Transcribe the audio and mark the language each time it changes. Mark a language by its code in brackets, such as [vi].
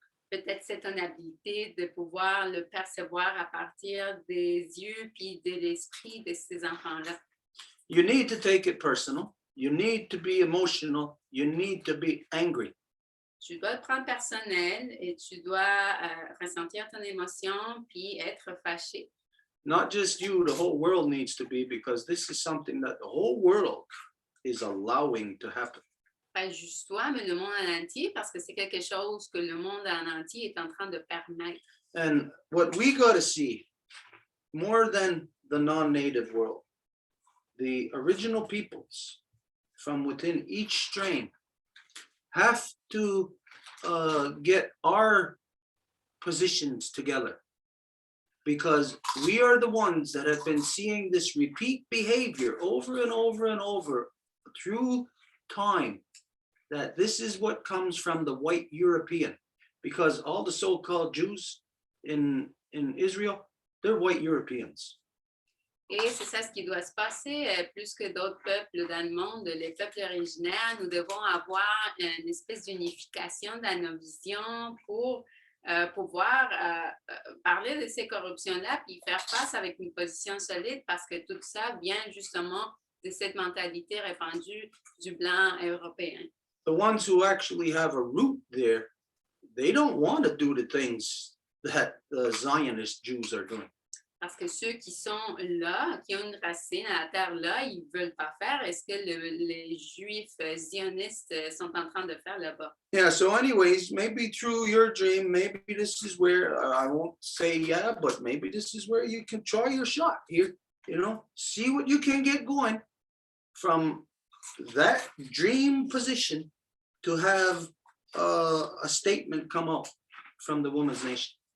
[fr] Peut-être c'est ton habilité de pouvoir le percevoir à partir des yeux puis de l'esprit de ces enfants-là. [en] You need to take it personal. You need to be emotional. You need to be angry. [fr] Tu dois te prendre personnel et tu dois ressentir ton émotion puis être fâché. [en] Not just you, the whole world needs to be, because this is something that the whole world is allowing to happen. [fr] Pas juste toi, mais le monde en entier, parce que c'est quelque chose que le monde en entier est en train de permettre. [en] And what we got to see, more than the non-native world, the original peoples from within each strain have to get our positions together, because we are the ones that have been seeing this repeat behavior over and over and over through time, that this is what comes from the white European, because all the so-called Jews in Israel, they're white Europeans. [fr] Et c'est ça ce qui doit se passer, plus que d'autres peuples dans le monde, les peuples originaires, nous devons avoir une espèce d'unification dans nos visions pour pouvoir parler de ces corruptions-là, puis faire face avec une position solide, parce que tout ça vient justement de cette mentalité répandue du blanc européen. [en] The ones who actually have a root there, they don't want to do the things that the Zionist Jews are doing. [fr] Parce que ceux qui sont là, qui ont une racine à la terre là, ils ne veulent pas faire. Est-ce que les Juifs zionistes sont en train de faire là-bas? [en] Yeah, so anyways, maybe through your dream, maybe this is where, I won't say yeah, but maybe this is where you can try your shot here, you know, see what you can get going from that dream position to have a statement come up from the Women's Nation.